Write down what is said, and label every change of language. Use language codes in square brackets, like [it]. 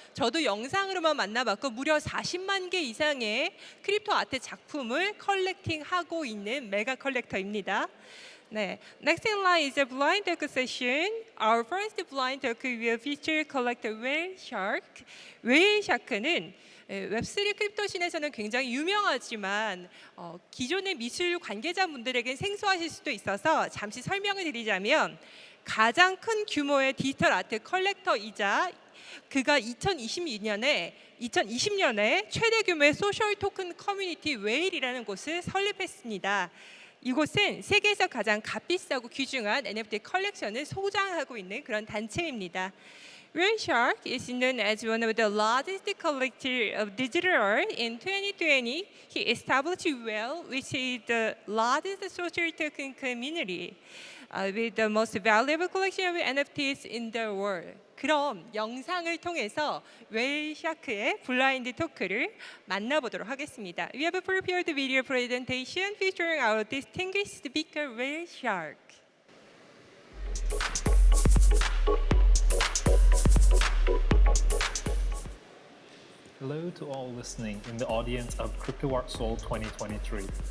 [ko] 저도 영상으로만 만나봤고 무려 40만 개 이상의 크립토 아트 작품을 컬렉팅하고 있는 메가 컬렉터입니다. [en] 네, next in line is a blind talk session. Our first blind talk will feature collector WhaleShark. [ko] WhaleShark는 웹3 크립토씬에서는 굉장히 유명하지만 기존의 미술 관계자분들에겐 생소하실 수도 있어서 잠시 설명을 드리자면 가장 큰 규모의 디지털 아트 컬렉터이자 그가 2020년에 최대 규모의 소셜 토큰 커뮤니티 웨일이라는 곳을 설립했습니다. 이곳은 세계에서 가장 값비싸고 귀중한 NFT 컬렉션을 소장하고 있는 그런 단체입니다. [en] WhaleShark is known as one of the largest collectors of digital art. In 2020, he established Whale, which is the largest social token community with the most valuable collection of NFTs in the world. [ko] 그럼 영상을 통해서 WhaleShark의 블라인드 토크를 만나보도록 하겠습니다. [en] We have prepared a video presentation featuring our distinguished speaker WhaleShark. Hello to all listening in the audience of Crypto Art Seoul 2023.